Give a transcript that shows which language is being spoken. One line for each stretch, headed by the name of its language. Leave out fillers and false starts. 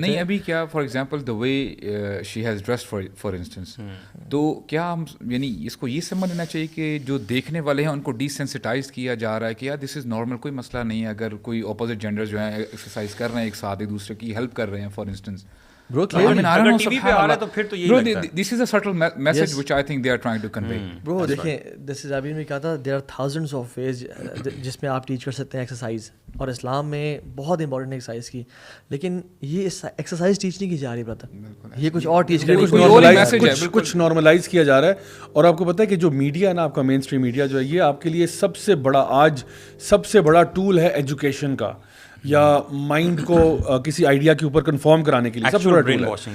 Urdu: نہیں ابھی کیا for example
English: the way she has dressed for instance,
Urdu: تو کیا ہم یعنی اس کو یہ سمجھ لینا چاہیے کہ جو دیکھنے والے ہیں ان کو ڈی سینسٹائز کیا جا رہا ہے کہ یار
English: this is normal,
Urdu: کوئی مسئلہ نہیں ہے اگر کوئی اپوزٹ جینڈر جو ہیں ایکسرسائز کر رہے ہیں ایک ساتھ ایک دوسرے کی ہیلپ کر رہے ہیں فار انسٹنس.
English: Bro,
Urdu: اگر ٹی وی پہ آ رہا ہے تو پھر تو یہی لگتا ہے.
English: This is a subtle message which I think they are trying to convey.
Urdu: Bro, دیکھیں دس از ابھی میں کہا تھا
English: there are thousands of ways
Urdu: جس میں آپ ٹیچ کر سکتے ہیں ایکسرسائز, اور اسلام میں بہت امپورٹنٹ ایکسرسائز کی, لیکن یہ ایکسرسائز ٹیچ نہیں کی جا رہی برادر, یہ کچھ اور ٹیچ کر رہی ہے, کچھ نارملائز کیا جا رہا ہے. اور آپ کو پتہ ہے کہ جو میڈیا ہے نا, آپ کا مین اسٹریم میڈیا جو ہے, یہ آپ کے لیے سب سے بڑا ٹول ہے ایجوکیشن کا, یا مائنڈ کو کسی آئیڈیا کے اوپر کنفارم کرانے کے لیے سب سے بڑا ٹول ہے.